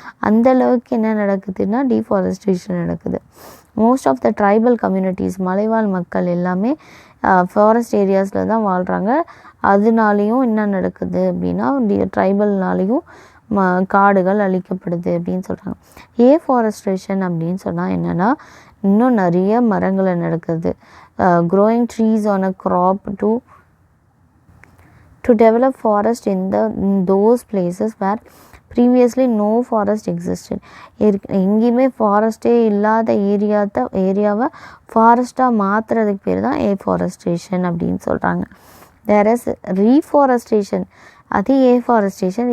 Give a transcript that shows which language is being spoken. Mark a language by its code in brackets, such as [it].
[ta] அந்தளவுக்கு என்ன நடக்குதுன்னா டீஃபாரஸ்டேஷன் நடக்குது. [en] most of the tribal communities [ta] மலைவாழ் மக்கள் எல்லாமே ஃபாரஸ்ட் ஏரியாஸில் தான் வாழ்கிறாங்க. அதனாலேயும் என்ன நடக்குது அப்படின்னா ட்ரைபல்னாலேயும் காடுகள் அழிக்கப்படுது அப்படின்னு சொல்கிறாங்க. ஏஃபாரஸ்ட்ரேஷன் அப்படின்னு சொன்னால் என்னென்னா இன்னும் நிறைய மரங்களை நடக்குது. [en] growing trees on a crop to develop forest in those places where previously no forest existed. [ta] எங்கேயுமே ஃபாரஸ்ட்டே இல்லாத ஏரியாவை ஃபாரஸ்ட்டாக மாற்றுறதுக்கு பேர் தான் ஏஃபாரஸ்ட்ரேஷன் அப்படின்னு சொல்கிறாங்க. [en] there is reforestation, [ta] அது [en] Afforestation.